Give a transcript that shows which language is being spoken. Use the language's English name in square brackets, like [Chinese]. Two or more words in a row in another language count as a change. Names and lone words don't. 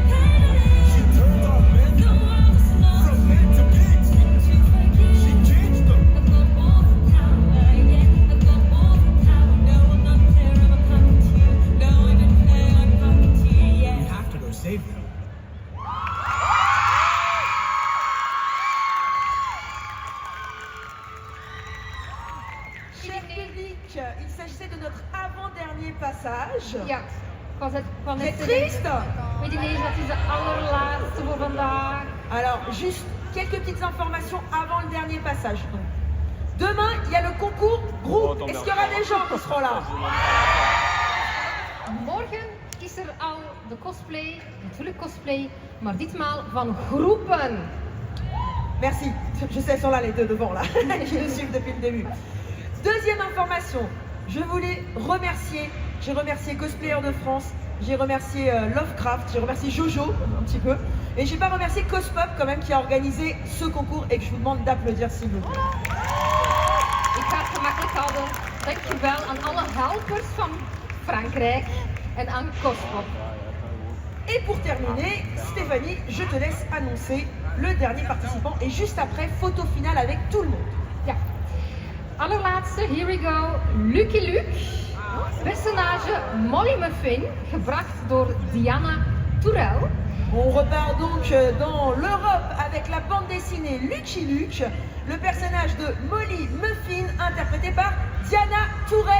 [English] She turned off men from men to pigs. She changed them. We have to go save them. [French] Cher public, il s'agissait de notre avant-dernier passage. [Dutch] Ja, van [French] C'est triste. [Dutch] Weet je niet, dat is de allerlaatste voor vandaag. [French] Alors, juste quelques petites informations avant le dernier passage. Demain, il y a le concours groupe. Est-ce qu'il y aura des gens qui seront là? [Dutch] Morgen is er al de cosplay, natuurlijk cosplay, maar ditmaal van groepen. [French] Merci. Je sais, elles sont là les deux devant là, qui nous suivent depuis le début. Deuxième information, je voulais remercier, j'ai remercié Cosplayer de France, j'ai remercié Lovecraft, j'ai remercié Jojo un petit peu, et j'ai pas remercié Cospop quand même qui a organisé ce concours et que je vous demande d'applaudir s'il vous plaît. [Dutch] Ik ga het gemakkelijk houden. Dankjewel aan alle helpers van Frankrijk en aan Cospop. [French] Et pour terminer, Stéphanie, je te laisse annoncer le dernier participant et juste après, photo finale avec tout le monde. [Dutch] Ja. Allerlaatste, [English] here we go, Lucky Luke. [Dutch] Personage Molly Muffin, gebracht door Diana Tourel. [French] On repart donc dans l'Europe avec la bande dessinée Lucky Luke, le personnage de Molly Muffin, interprété par Diana Tourelle.